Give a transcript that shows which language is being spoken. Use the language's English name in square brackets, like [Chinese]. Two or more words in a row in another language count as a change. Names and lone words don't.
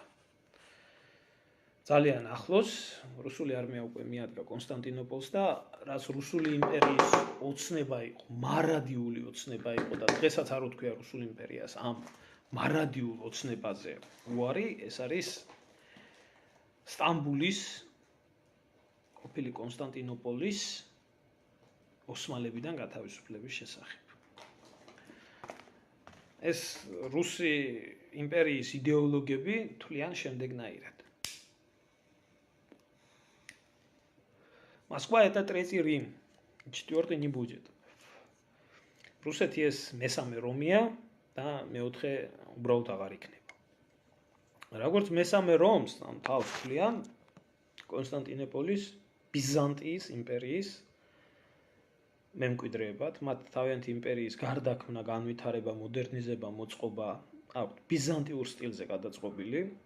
[Georgian] ძალიან ახლოს რუსული არმია უკვე მიადგა კონსტანტინოპოლს და რაც რუსული იმპერიის ოცნება იყო, მარადიული ოცნება იყო და დღესაც არ უთქვია რუსული იმპერიას ამ მარადიულ ოცნებაზე უარი, ეს არის სტამბულის ყოფილი კონსტანტინოპოლის ოსმალებიდან გათავისუფლების შესახებ. ეს რუსი იმპერიის იდეოლოგები თვლიან შემდეგნაირად. [Russian] Москва это третий Рим, четвертый не будет. [Georgian] რუსეთი ეს მესამე რომია და მეოთხე უბრალოდ აღარ იქნება. როგორც მესამე რომს ამ თავს თვლიან კონსტანტინოპოლის ბიზანტიის იმპერიის მემკვიდრეებად, მათ თავიანთი იმპერიის გარდაქმნა, განვითარება, მოდერნიზება, მოწყობა აქვთ ბიზანტიურ სტილზე გადაწყობილი,